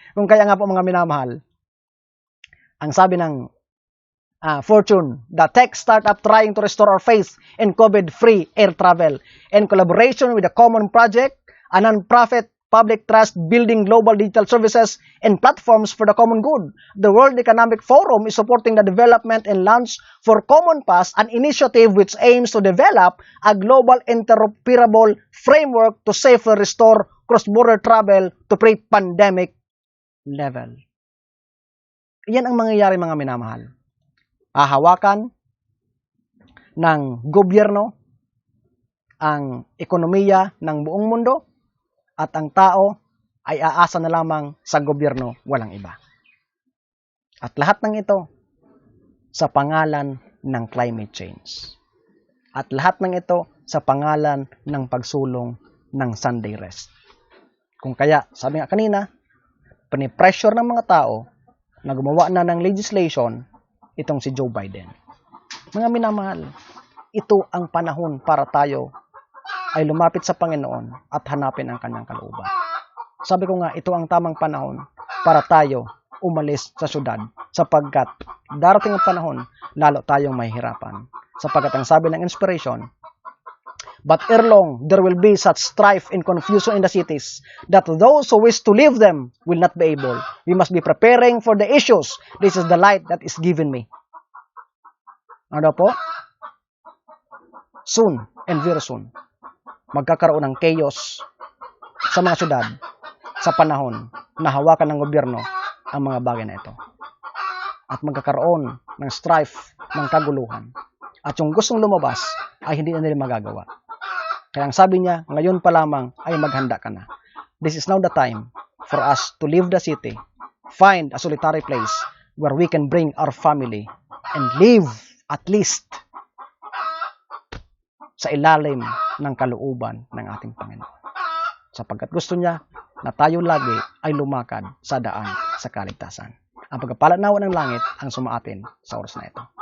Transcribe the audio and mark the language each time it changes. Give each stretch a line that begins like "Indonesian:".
Filipino: Kung kaya nga po mga minamahal, ang sabi ng Fortune,
English: the tech startup trying to restore our faith in COVID-free air travel in collaboration with a common project, a non-profit public trust building global digital services and platforms for the common good. The World Economic Forum is supporting the development and launch for Common Pass, an initiative which aims to develop a global interoperable framework to safely restore cross-border travel to pre-pandemic level.
Filipino: Iyan ang mangyayari mga minamahal. Hahawakan ng gobyerno ang ekonomiya ng buong mundo at ang tao ay aasa na lamang sa gobyerno, walang iba. At lahat ng ito sa pangalan ng climate change. At lahat ng ito sa pangalan ng pagsulong ng Sunday rest. Kung kaya, sabi nga kanina, pinipressure ng mga tao na gumawa na ng legislation itong si Joe Biden. Mga minamahal, ito ang panahon para tayo ay lumapit sa Panginoon at hanapin ang kanyang kalooban. Sabi ko nga, ito ang tamang panahon para tayo umalis sa syudad sapagkat darating ang panahon, lalo tayong mahihirapan. Sapagkat ang sabi ng
English: inspiration, but ere long, there will be such strife and confusion in the cities that those who wish to live them will not be able. We must be preparing for the issues. This is the light that is given me.
Filipino: Ano po?
English: Soon and very soon,
Filipino: magkakaroon ng chaos sa mga syudad sa panahon na hawakan ng gobyerno ang mga bagay na ito. At magkakaroon ng strife, ng kaguluhan. At yung gustong lumabas ay hindi na nila magagawa. Kaya ang sabi niya, ngayon pa lamang ay maghanda ka na.
English: This is now the time for us to leave the city, find a solitary place where we can bring our family and live at least
Filipino: sa ilalim ng kalooban ng ating Panginoon. Sapagkat gusto niya na tayo lagi ay lumakad sa daan sa kaligtasan. Ang pagpapala nawa ng langit ang sumaatin sa oras na ito.